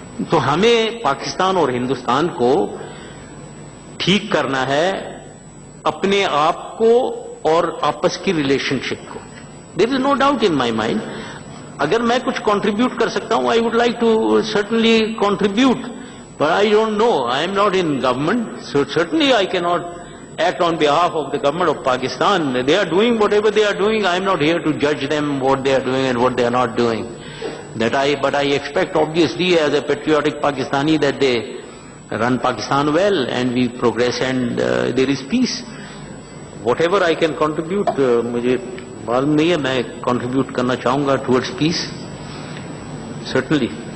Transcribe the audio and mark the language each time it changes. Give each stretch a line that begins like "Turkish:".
Urdu: تو ہمیں پاکستان اور ہندوستان کو ٹھیک کرنا ہے, اپنے آپ کو اور آپس کی ریلیشن شپ کو.
English: there is no doubt in my mind,
Urdu: اگر میں کچھ کنٹریبیوٹ کر سکتا ہوں,
English: I would like to certainly contribute, but I don't know, I am not in government, so certainly I key not act on behalf of the government of Pakistan. They are doing whatever they are doing. I am not here to judge them what they are doing and what they are not doing. But I expect obviously as a patriotic Pakistani that they run Pakistan well and we progress and there is peace. Whatever I can contribute,
Urdu: مجھے معلوم نہیں ہے, میں contribute کرنا چاہوں گا
English: towards peace. Certainly.